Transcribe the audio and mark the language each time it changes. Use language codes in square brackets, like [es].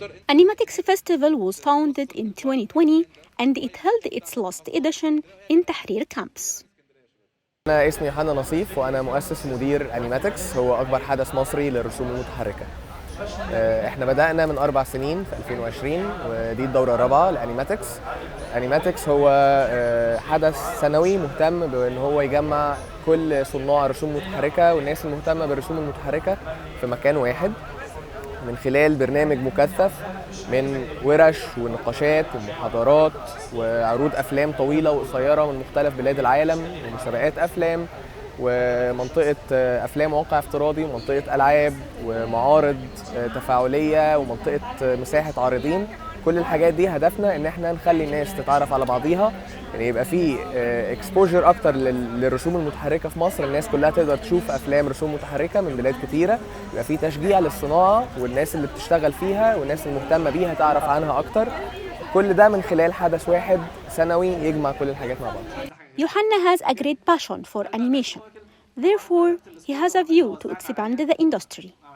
[en] Animatics Festival was founded in 2020 and it held its last edition in Tahrir campus. [ar] أنا اسمي يوحنا نصيف وأنا مؤسس ومدير أنيماتكس، هو أكبر حدث مصري للرسوم المتحركة. احنا بدأنا من 4 سنين في 2020 ودي الدورة الرابعة لأنيماتكس. أنيماتكس هو حدث سنوي مهتم بأن هو يجمع كل صناع الرسوم المتحركة والناس المهتمة بالرسوم المتحركة في مكان واحد من خلال برنامج مكثف من ورش ونقاشات ومحاضرات وعروض أفلام طويلة وقصيرة من مختلف بلاد العالم ومسابقات أفلام ومنطقة أفلام واقع افتراضي ومنطقة ألعاب ومعارض تفاعلية ومنطقة مساحة عارضين. كل الحاجات دي هدفنا ان احنا نخلي الناس تتعرف على بعضيها، يعني يبقى في اكسبوجر اكتر للرسوم المتحركه في مصر، الناس كلها تقدر تشوف افلام رسوم متحركه من بلاد كتيره، يبقى في تشجيع للصناعه والناس اللي بتشتغل فيها والناس المهتمه بيها تعرف عنها اكتر. كل ده من خلال حدث واحد سنوي يجمع كل الحاجات مع بعض. [en] Johanna has a great passion for animation. Therefore, he has a view to expand the industry.